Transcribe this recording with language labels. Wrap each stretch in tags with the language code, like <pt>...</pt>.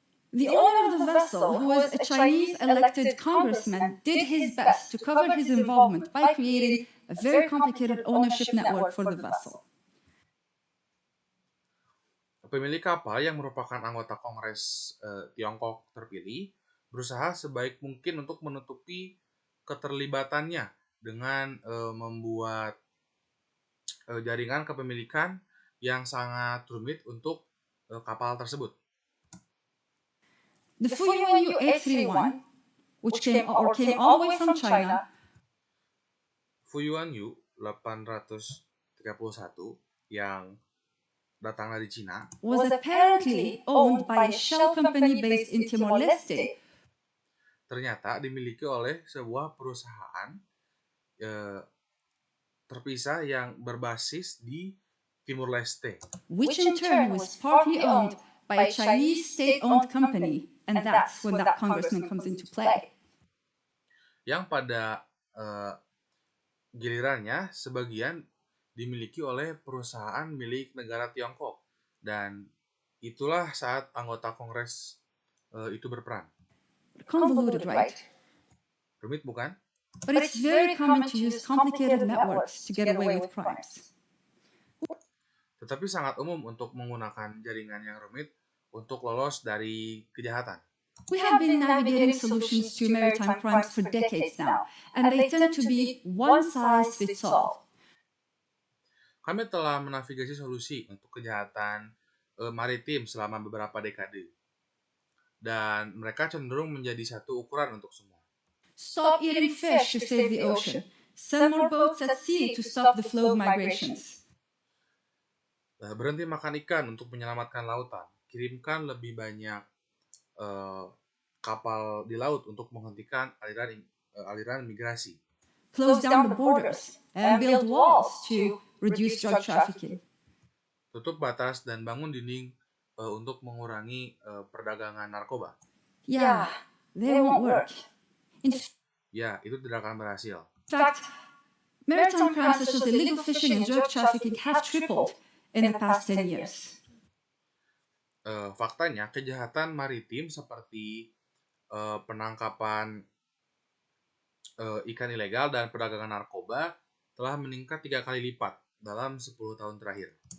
<en>The owner of the vessel, who was a Chinese elected congressman, did his best to cover his involvement by creating a very complicated ownership network for the vessel.</en> <id>Pemilik kapal yang merupakan anggota Kongres Tiongkok terpilih berusaha sebaik mungkin untuk menutupi keterlibatannya dengan membuat jaringan kepemilikan yang sangat rumit untuk kapal tersebut.</id> <en>The Fuyuan U831, which came all the way from China,</en> <id>Fuyuan U831 yang datang dari Cina,</id> <en>was apparently owned by a shell company based in Timor-Leste.</en> <id>Ternyata dimiliki oleh sebuah perusahaan terpisah yang berbasis di Timur Leste,</id> <en>which in turn was partly owned by a Chinese state-owned company, and that's when that congressman comes into play.</en> <id>Yang pada gilirannya sebagian dimiliki oleh perusahaan milik negara Tiongkok, dan itulah saat anggota Kongres itu berperan.</id> <en>Convoluted, right?</en> <id>Rumit bukan?</id> <en>But it's very common to use complicated networks to get away with crimes.</en> <id>Tetapi sangat umum untuk menggunakan jaringan yang rumit untuk lolos dari kejahatan.</id> <en>We have been navigating solutions to maritime crimes for decades now, and they tend to be one size fits all.</en> <id>Kami telah menavigasi solusi untuk kejahatan maritim selama beberapa dekade, dan mereka cenderung menjadi satu ukuran untuk semua.</id> <en>Stop eating fish to save the ocean. Send more boats at sea to stop the flow of migrations.</en> <id>Berhenti makan ikan untuk menyelamatkan lautan. Kirimkan lebih banyak kapal di laut untuk menghentikan aliran migrasi.</id> <en>Close down the borders and build walls to reduce drug trafficking.</en> <id>Tutup batas dan bangun dinding untuk mengurangi perdagangan narkoba.</id> <en>Yeah, they won't work.</en> <id>Ya, itu tidak akan berhasil.</id> <en>In fact, maritime crimes such as illegal fishing and drug trafficking have tripled in the past 10 years.</en> <id>Faktanya, kejahatan maritim seperti penangkapan ikan ilegal dan perdagangan narkoba telah meningkat 3 kali lipat dalam 10 tahun terakhir.</id>